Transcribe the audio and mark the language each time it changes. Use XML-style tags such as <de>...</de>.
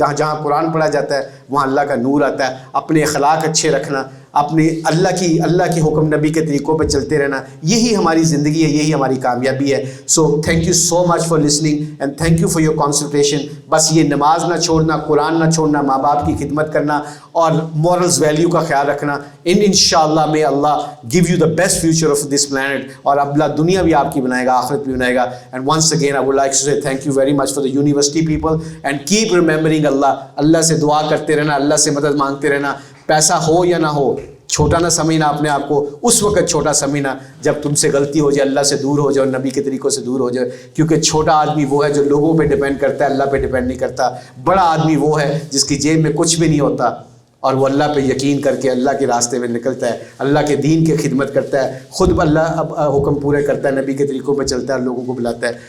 <ur>جہاں قرآن پڑھا جاتا ہے وہاں اللہ کا نور آتا ہے. اپنے اخلاق اچھے رکھنا, اپنے اللہ کی حکم نبی کے طریقوں پہ چلتے رہنا, یہی ہماری زندگی ہے, یہی ہماری کامیابی ہے.</ur> <en>So thank you so much for listening and thank you for your concentration.</en> <ur>بس یہ نماز نہ چھوڑنا, قرآن نہ چھوڑنا, ماں باپ کی خدمت کرنا اور مورلز ویلیو کا خیال رکھنا.</ur> <en>انشاءاللہ may اللہ give you the best future of this planet.</en> <ur>اور اللہ دنیا بھی آپ کی بنائے گا, آخرت بھی بنائے گا.</ur> <en>And once again I would like to say thank you very much for the university people and keep remembering</en> <ur>اللہ سے دعا کرتے رہنا, اللہ سے مدد مانگتے رہنا. پیسہ ہو یا نہ ہو, چھوٹا نہ سمجھنا اپنے آپ کو. اس وقت چھوٹا سمجھنا جب تم سے غلطی ہو جائے, اللہ سے دور ہو جائے اور نبی کے طریقوں سے دور ہو جائے. کیونکہ چھوٹا آدمی وہ ہے جو لوگوں پہ ڈیپینڈ کرتا ہے, اللہ پہ ڈیپینڈ نہیں کرتا. بڑا آدمی وہ ہے جس کی جیب میں کچھ بھی نہیں ہوتا اور وہ اللہ پہ یقین کر کے اللہ کے راستے میں نکلتا ہے, اللہ کے دین کی خدمت کرتا ہے, خود اللہ حکم پورے کرتا ہے, نبی کے طریقوں پہ چلتا ہے, لوگوں کو بلاتا ہے.</ur>